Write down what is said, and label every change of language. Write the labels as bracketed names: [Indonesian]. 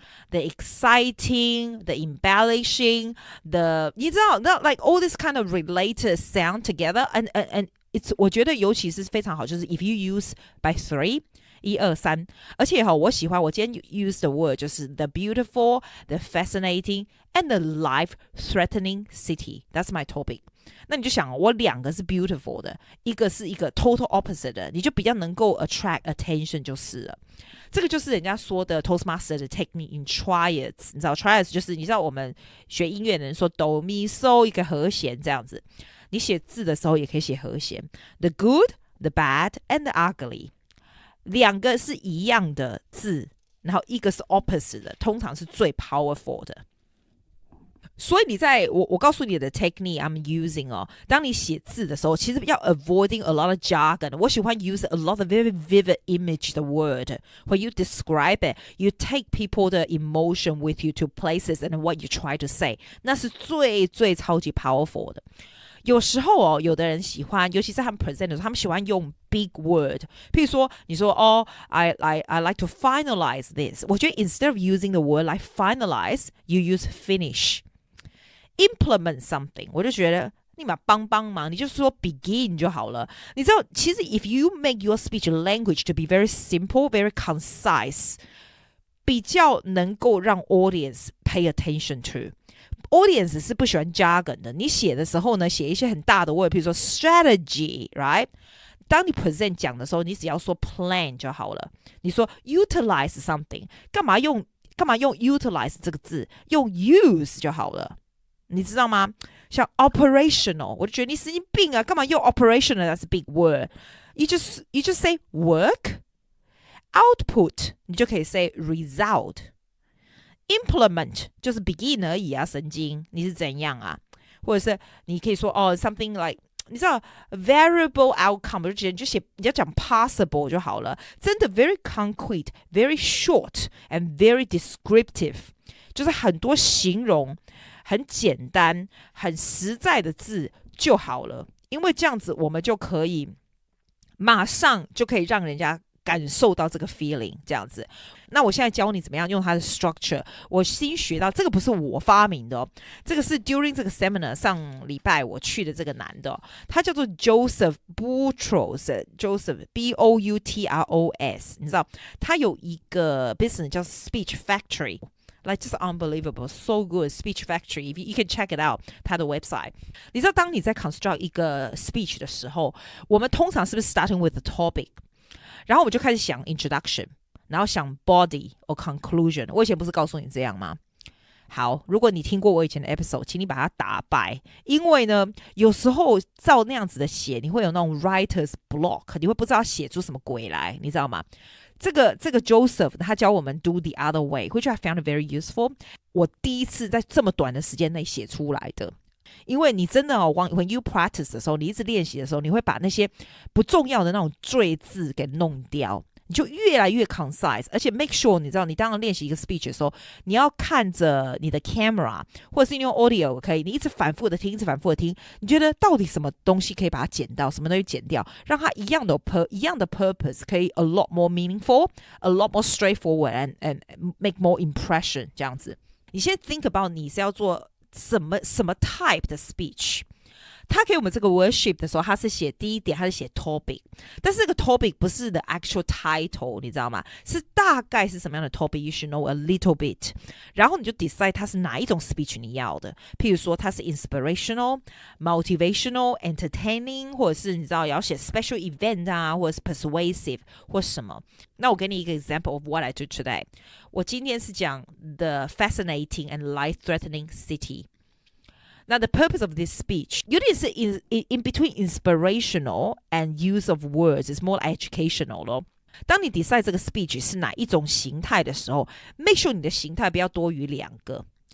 [English] The exciting, the embellishing, you know, like all this kind of related sound together, and it's [Chinese] 我觉得尤其是非常好，就是 [English] if you use by 3， 1、2、3， [Chinese] 而且我喜欢我今天 [English] use the word [Chinese] 就是 [English] the beautiful, the fascinating, and the life-threatening city. That's my topic. [Chinese] 那你就想我两个是 beautiful 的，一个是一个 total opposite 的，你就比较能够 [English] attract attention [Chinese] 就是了。这个就是人家说的 Toastmaster 的 technique in triads， 你知道 triads 就是你知道我们学音乐的人说哆咪嗦一个和弦这样子，你写字的时候也可以写和弦 [English] the good, the bad and the ugly， [Chinese] 两个是一样的字，然后一个是 opposite 的，通常是最 powerful 的。所以你在我告诉你的 [English] technique I'm using [Chinese] 当你写字的时候，其实要 [English] avoiding a lot of jargon。 [Chinese] 我喜欢 [English] use a lot of very vivid image 的 word. When you describe it, you take people 的 emotion with you to places and what you try to say. [Chinese] 那是最最超级 powerful 的。有时候有的人喜欢，尤其是他们 present 的时候，他们喜欢用 big word。譬如说，你说 [English] I like to finalize this。 [Chinese] 我觉得 [English] instead of using the word like finalize, you use finish。Implement something， [Chinese] 我就觉得你嘛帮忙，你就说 [English] begin [Chinese] 就好了。你知道，其实 [English] if you make your speech language to be very simple, very concise， [Chinese] 比较能够让 [English] audience pay attention to。Audience [Chinese] 是不喜欢 [English] jargon 的。 [Chinese] 你写的时候呢，写一些很大的 word， 比如说 strategy，right？当你 present 讲的时候，你只要说 plan 就好了。你说 utilize something， 干嘛用 utilize 这个字？用 use 就好了。你知道吗？像 operational， 我就觉得你神经病啊！干嘛用 [English] operational as a big word？ You just say work output， [Chinese] 你就可以 [English] say result。Implement 就是 begin [Chinese] 而已啊，神经！你是怎样啊？或者是你可以说something like 你知道 [English] variable outcome， [Chinese] 我就觉得你就讲 possible 就好了。 [English] 真的 very concrete, very short and very descriptive， [Chinese] 就是很多形容。很简单很实在的字就好了，因为这样子我们就可以马上就可以让人家感受到这个 feeling 这样子。那我现在教你怎么样用它的 structure。我新学到这个不是我发明的这个是 during 这个 seminar 上礼拜我去的这个男的他叫做 Joseph Boutros，Joseph B-O-U-T-R-O-S， 你知道他有一个 business 叫 Speech Factory。 [English] Like just unbelievable, so good. Speech Factory, you can check it out. [Chinese] 它的 website. 你知道当你在 construct 一个 speech 的时候，我们通常是不是 [English] starting with the topic， [Chinese] 然后我们就开始想 introduction， 然后想 body or conclusion。我以前不是告诉你这样吗？好，如果你听过我以前的 episode， 请你把它打败，因为呢，有时候照那样子的写，你会有那种 writer's block， 你会不知道写出什么鬼来，你知道吗？这个 [English] Joseph [Chinese] 他教我们 [English] do the other way， which I found very useful。 [Chinese] 我第一次在这么短的时间内写出来的。因为你真的when you practice 的时候，你一直练习的时候，你会把那些不重要的那种赘字给弄掉，你就越来越 concise。而且 make sure 你知道你当然练习一个 speech 的时候，你要看着你的 camera 或者是你用 audio 可以，你一直反复的听，你觉得到底什么东西可以把它剪到，什么东西剪掉，让它一样的 purpose 可以 [English] a lot more meaningful, a lot more straightforward and make more impression [Chinese] 这样子。你先 think about 你是要做什么 type 的 speech。他给我们这个 worksheet 的时候，他是写第一点，他是写 topic， 但是这个 topic 不是 [English] the actual title， [Chinese] 你知道吗？是大概是什么样的 topic [English] you should know a little bit， [Chinese] 然后你就 decide 它是哪一种 speech 你要的。譬如说它是 inspirational, motivational, entertaining， 或者是你知道要写 special event 啊，或者是 persuasive 或什么。那我给你一个 [English] example of what I do today。 [Chinese] 我今天是讲 [English] the fascinating and life-threatening city。Now, the purpose of this speech, [Chinese] 有点是 [English] in between inspirational and use of words, is more educational 咯。 [Chinese] 当你 decide 这个 speech 是哪一种形态的时候 ，make sure 你的形态不要多于两个。